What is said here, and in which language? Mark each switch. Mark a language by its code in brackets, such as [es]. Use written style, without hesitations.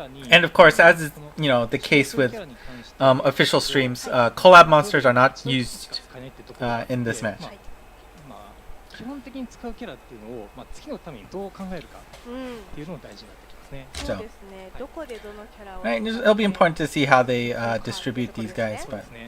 [en] And of course, as is, you know, the case with official streams, collab monsters are not used in this match. [ja] 基本的に使うキャラっていうのを、次のためにどう考えるかっていうのも大事になってきますね。そうですね。どこでどのキャラを。 [en] Right, it'll be important to see how they distribute these guys, but.